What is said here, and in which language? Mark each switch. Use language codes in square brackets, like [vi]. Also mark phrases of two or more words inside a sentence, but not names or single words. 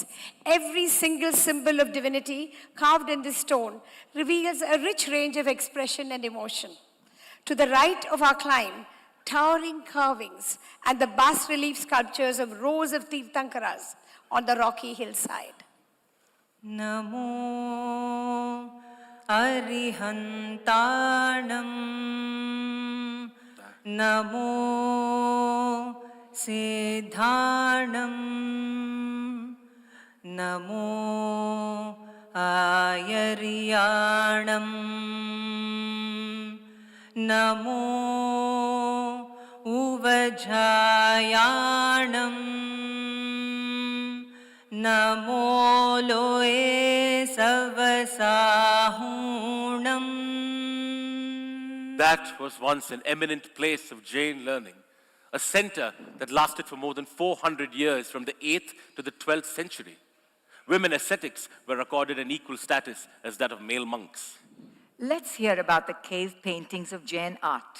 [en] Every single symbol of divinity carved in this stone reveals a rich range of expression and emotion. To the right of our climb, towering carvings and the bas-relief sculptures of rows of Tirthankaras on the rocky hillside. [pra] Namo Arihantanam Namo Siddhanam Namo Ayariyanam Namo Uvajayanam Namo loe savasahunam. [en] That was once an eminent place of Jain learning, a center that lasted for more than 400 years from the 8th to the 12th century. Women ascetics were accorded an equal status as that of male monks. Let's hear about the cave paintings of Jain art.